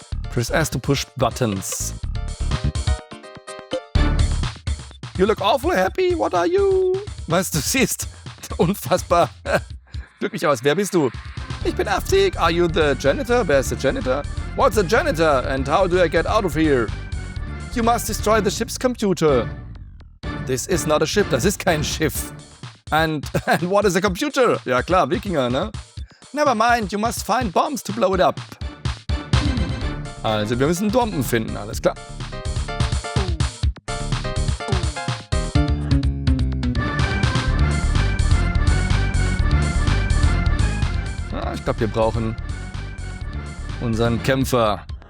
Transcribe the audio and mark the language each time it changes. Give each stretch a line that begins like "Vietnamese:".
English: Press S to push buttons. You look awfully happy. What are you?
German: Was, du siehst unfassbar glücklich aus. Wer bist du? Ich bin Aftig.
English: Are you the janitor?
German: Wer ist der Janitor?
English: What's a janitor? And how do I get out of here? You must destroy the ship's computer. This is not a ship.
German: Das ist kein Schiff.
English: And what is a computer?
German: Ja klar, Wikinger, ne?
English: Never mind. You must find bombs to blow it up.
German: Also wir müssen Bomben finden, alles klar. Ich glaube, wir brauchen unseren Kämpfer.